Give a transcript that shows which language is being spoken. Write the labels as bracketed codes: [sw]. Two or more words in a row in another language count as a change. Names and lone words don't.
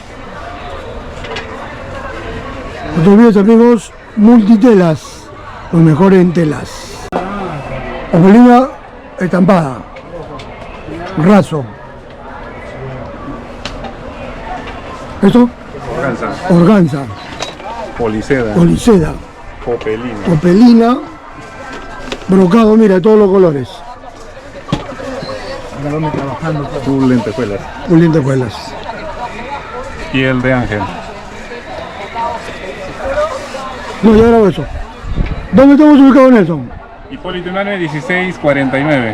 [es] No te olvides, amigos, Multitelas, lo mejor en telas. Opelina estampada. Raso. Esto, Organza. organza, Policeda. poliseda, Popelina. opelina, brocado, mira, todos los colores. Full lentejuelas. Un lentejuelas. Piel de ángel. No, ya grabo eso. ¿Dónde estamos ubicados, Nelson? Hipólito Unanue 1649.